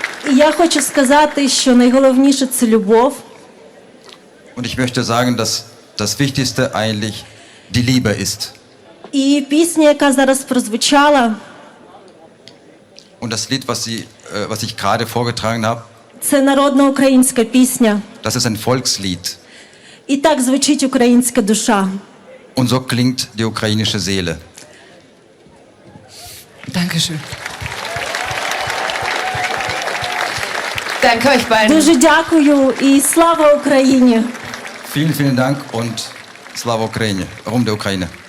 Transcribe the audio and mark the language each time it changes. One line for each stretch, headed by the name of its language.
Ukrainian: І я хочу сказати, що найголовніше – це любов.
German: Und ich möchte sagen, dass das Wichtigste eigentlich die Liebe ist.
Ukrainian: І пісня, яка зараз прозвучала,
German: Und das Lied, was ich gerade vorgetragen habe,
Ukrainian: це народна українська пісня.
German: das ist ein Volkslied.
Ukrainian: І так звучить українська душа.
German: Und so klingt die ukrainische Seele. Dankeschön. Danke euch beiden.
Ukrainian: Дуже дякую і слава Україні!
German: Vielen, vielen Dank und
Ukrainian: Slava Ukraine,
German: Ruhm der Ukraine.